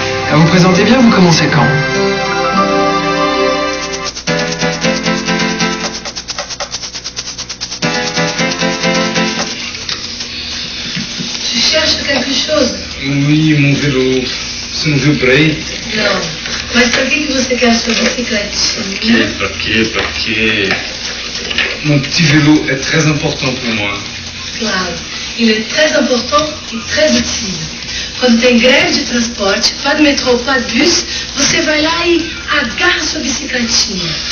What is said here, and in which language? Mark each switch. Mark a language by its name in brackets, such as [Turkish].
[French] Quand vous présentez bien, vous commencez quand? Tu cherches quelque chose? Oui, mon vélo, s'il vous plaît. [Portuguese] Não. Mas por que você quer a sua bicicletinha? Porque. [French] Mon petit vélo est très important pour moi. [Portuguese] Claro, ele é [French] très important [Portuguese] e [French] très utile. [Portuguese] Quando tem greve de transporte, [French] pas de metrô, pas de bus, [Portuguese] você vai lá e agarra sua bicicletinha.